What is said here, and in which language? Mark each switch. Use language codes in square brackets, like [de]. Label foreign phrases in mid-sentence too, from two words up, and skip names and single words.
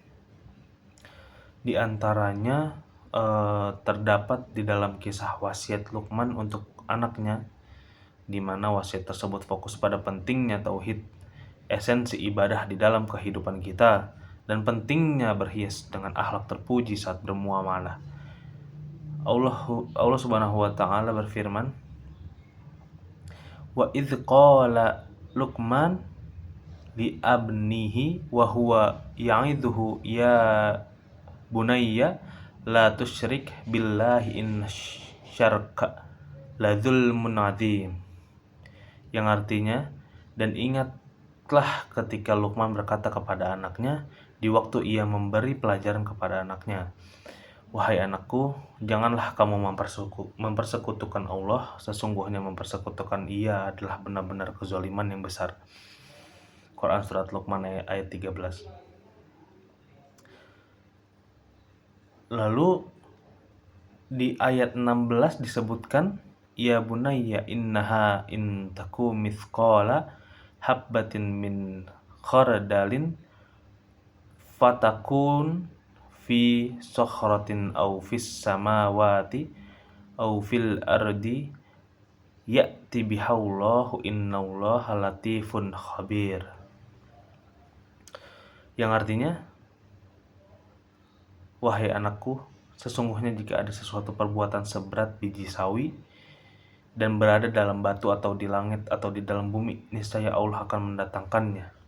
[id] Di antaranya terdapat di dalam kisah wasiat Luqman untuk anaknya, di mana wasiat tersebut fokus pada pentingnya tauhid, esensi ibadah di dalam kehidupan kita, dan pentingnya berhias dengan akhlak terpuji saat bermuamalah. Allah [ar] سبحانه وتعالى [id] berfirman, [ar] وإذ قال لقمان لابنه وهو يعظه يا بني لا تشرك بالله إن الشرك لظلم عظيم. [id] Yang artinya, dan ingatlah ketika Luqman berkata kepada anaknya di waktu ia memberi pelajaran kepada anaknya, wahai anakku, janganlah kamu mempersekutukan Allah, sesungguhnya mempersekutukan Ia adalah benar-benar kezaliman yang besar. Quran Surat Luqman ayat 13. Lalu di ayat 16 disebutkan, [ar] يا بني إنها إن تك مثقال حبة من خردل فتكن في صخرة أو في السماوات أو في الأرض يأت بها الله إن الله لطيف خبير. [id] Yang artinya, wahai anakku, sesungguhnya jika ada sesuatu perbuatan seberat biji sawi dan berada dalam batu atau di langit atau di dalam bumi, niscaya Allah akan mendatangkannya.